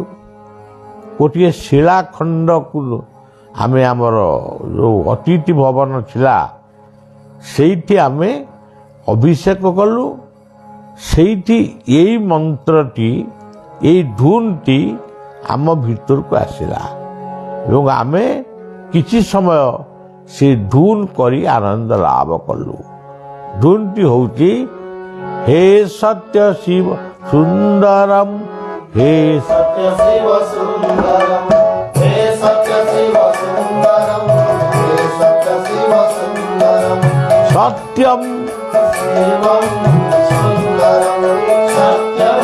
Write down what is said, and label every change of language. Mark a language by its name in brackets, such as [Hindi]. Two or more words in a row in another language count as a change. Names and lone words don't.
[Odia] ଗୋଟେ ଶିଳାଖଣ୍ଡ କୁ ଆମେ ଆମର ଯୋ ଅତିଥି ଭବନ ଥିଲା ସେଠି ଆମେ ଅଭିଷେକ କଲୁ ସେଠି ଏହି ମନ୍ତ୍ରଟି ଏହି ଧୁନଟି ଆମ ଭିତର କୁ ଆସିଲା ଏବଂ ଆମେ କିଛି ସମୟ ସେ ଧୁନ କରି ଆନନ୍ଦ ଲାଭ କଲୁ ଧୁନଟି ହେଉଛି [Sanskrit] हे सत्य शिव सुंदरम हे सत्य शिव सुंदरम हे सत्य शिव सुंदरम हे सत्य शिव सुंदरम सत्यम शिवम सुंदरम सत्यम